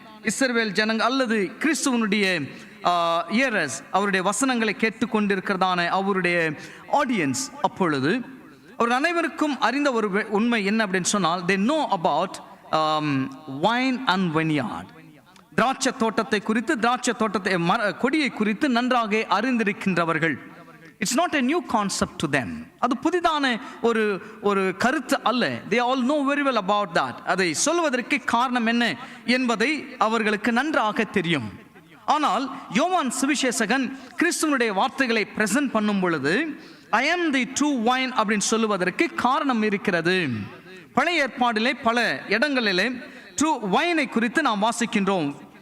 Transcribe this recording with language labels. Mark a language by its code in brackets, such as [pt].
[ta] இஸ்ரவேல் ஜனங்கள் அல்லது கிறிஸ்துவனுடைய இயரஸ், அவருடைய வசனங்களை கேட்டுக்கொண்டிருக்கிறதான அவருடைய ஆடியன்ஸ், அப்பொழுது அவர் அனைவருக்கும் அறிந்த ஒரு உண்மை என்ன அப்படின்னு சொன்னால், [en] they know about wine and vineyard. [ta] திராட்சை தோட்டத்தை குறித்து, திராட்சை தோட்டத்தை கொடியை குறித்து நன்றாக அறிந்திருக்கின்றவர்கள். [en] It's not a new concept to them. [ta] அது புதிதான ஒரு கருத்து அல்ல. [en] they all know very well about that. [ta] அதை சொல்வதற்கு காரணம் என்ன என்பதை அவர்களுக்கு நன்றாக தெரியும். ஆனால் யோவான் சுவிசேஷகன் கிறிஸ்துவனுடைய வார்த்தைகளை பிரசன்ட் பண்ணும் பொழுது [en] I am the true wine [ta] அப்படின்னு சொல்லுவதற்கு காரணம் இருக்கிறது. பழைய ஏற்பாடிலே பல இடங்களிலே ட்ரூ வைனை குறித்து நாம் வாசிக்கின்றோம்.